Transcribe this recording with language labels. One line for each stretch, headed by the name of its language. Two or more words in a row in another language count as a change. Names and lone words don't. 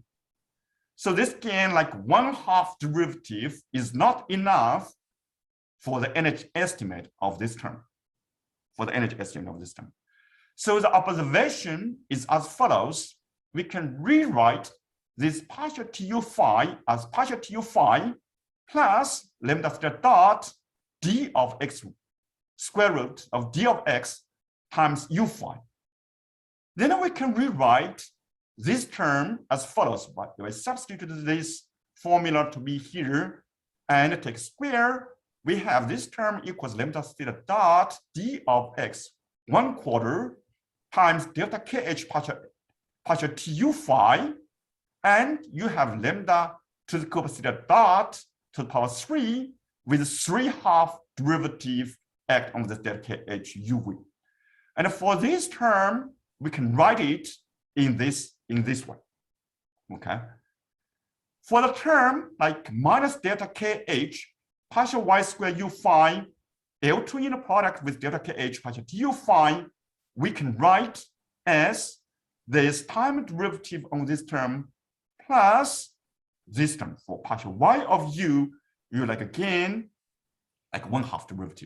English: So this gain like 1/2 derivative is not enough for the energy estimate of this term. So the observation is as follows. We can rewrite this partial tu phi as partial tu phi plus lambda theta dot d of x square root of d of x times u phi. Then we can rewrite this term as follows. But if I substitute this formula to be here and take square we have this term equals lambda theta dot d of x 1/4 times delta kh partial tu phi, and you have lambda to the cube theta dot to the power 3 with 3/2 derivative act on the delta kh uv. And for this term, we can write it in this way. Okay. For the term like minus delta kh partial y squared u phi L2 inner product with delta kh partial tu phi, we can write as this time derivative on this term plus this term for partial y of u, you like again like 1/2 derivative.